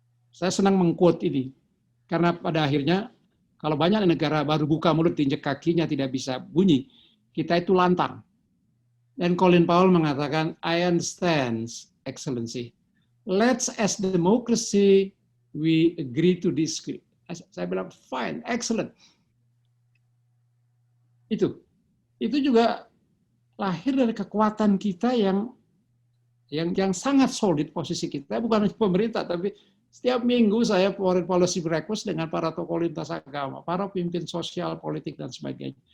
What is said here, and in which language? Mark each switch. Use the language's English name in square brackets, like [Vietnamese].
[Indonesian] Saya senang mengquote ini karena pada akhirnya kalau banyak negara baru buka mulut, diinjek kakinya tidak bisa bunyi, kita itu lantang. Dan Colin Powell mengatakan, [English] I understand, Excellency. Let's as democracy, we agree to disagree. [Indonesian] Saya bilang, [English] fine, excellent. [Indonesian] Itu juga lahir dari kekuatan kita yang sangat solid posisi kita, bukan hanya pemerintah, tapi setiap minggu saya [English] foreign policy breakfast [Indonesian] dengan para tokoh lintas agama, para pemimpin sosial, politik, dan sebagainya.